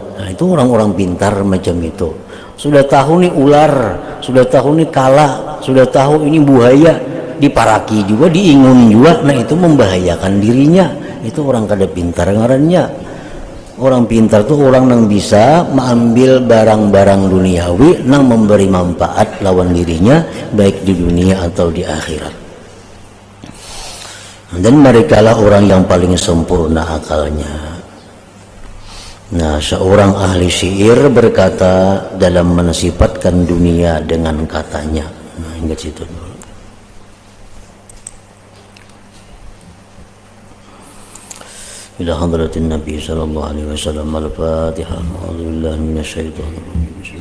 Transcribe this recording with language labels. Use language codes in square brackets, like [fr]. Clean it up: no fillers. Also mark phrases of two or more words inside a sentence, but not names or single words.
[id] Nah itu orang-orang pintar macam itu. Sudah tahu nih ular, sudah tahu nih kala, sudah tahu ini buaya, diparaki juga, diingun juga. Nah itu membahayakan dirinya. Itu orang kada pintar ngarannya. Orang pintar tuh orang yang bisa mengambil barang-barang duniawi yang memberi manfaat lawan dirinya, baik di dunia atau di akhirat. Dan merekalah orang yang paling sempurna akalnya. Nah, seorang ahli syair berkata dalam mensifatkan dunia dengan katanya. Nah, ingat situ dulu. [ar] إلى حضرة النبي صلى الله عليه وسلم. Al-Fatihah. أعوذ بالله من الشيطان الرجيم.